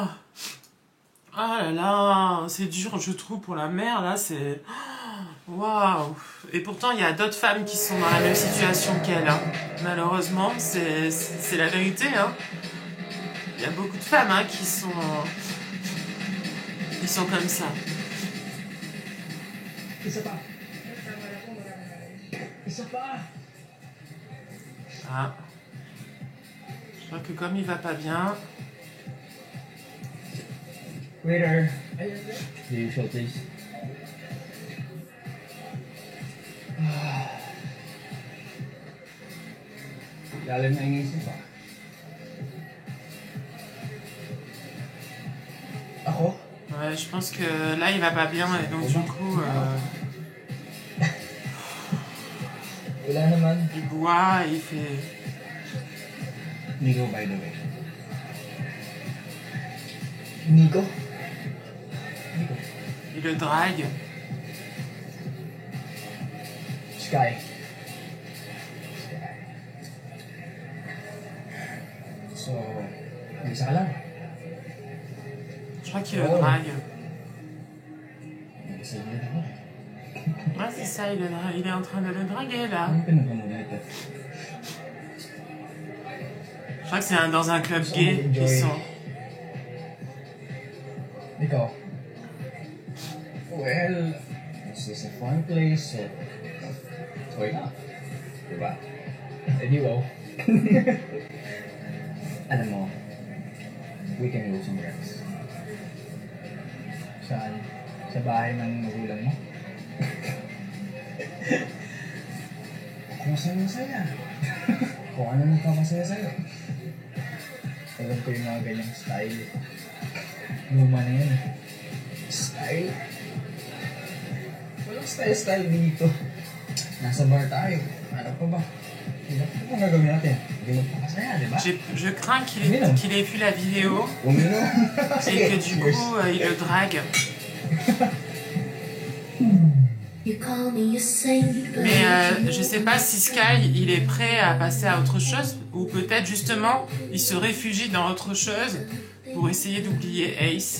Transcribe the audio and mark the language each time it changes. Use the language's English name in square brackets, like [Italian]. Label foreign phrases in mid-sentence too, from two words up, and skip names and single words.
[French] Ah là là, c'est dur, je trouve, pour la mère, là, c'est... Waouh. Et pourtant, il y a d'autres femmes qui sont dans la même situation qu'elle, hein. Malheureusement, c'est la vérité, hein. Il y a beaucoup de femmes, hein, qui sont comme ça. [Filipino] Isa pa. Isa pa. [French] Ah. Je crois que comme il va pas bien... [English] Waiter. The usual, please. [Filipino] Lalim na inisip ah. Ako? [French] Ouais, je pense que là, il va pas bien, et donc du coup, [Filipino] Wala naman. [French] il boit, et il fait... [English] Nico, by the way. [French] Nico? Nico. Il le drague. [Filipino] Sky. So, isa ka lang. [French] Je crois qu'il le Oh. drague. [Filipino] Isa ulit ako. [French] Ouais, c'est ça, il est en train de le draguer, là. [Filipino] Ano pinagpamulit ito? [French] Je crois que c'est dans un club gay qu'ils sont. [Filipino] Ikaw? [English] Well, this is a fun place, so... why not? [Filipino] Diba? Eh di wow. Alam mo, [English] we can go somewhere else. [Filipino] Saan? Sa bahay ng magulang mo? Kung masaya-masaya. Kung ano nagpapasaya sa'yo. Alam ko yung mga ganyang style. Luma na yan. Style? Walang style dito. Nasa bar tayo. Ano pa ba? Ano pa gagawin natin? Hindi magpapasaya, di ba? [French] Je crains qu'il ait vu la vidéo [Filipino] Uminom. [French] et que du coup, il le drague. Mais je sais pas si Sky, il est prêt à passer à autre chose, ou peut-être justement, il se réfugie dans autre chose pour essayer d'oublier Ace.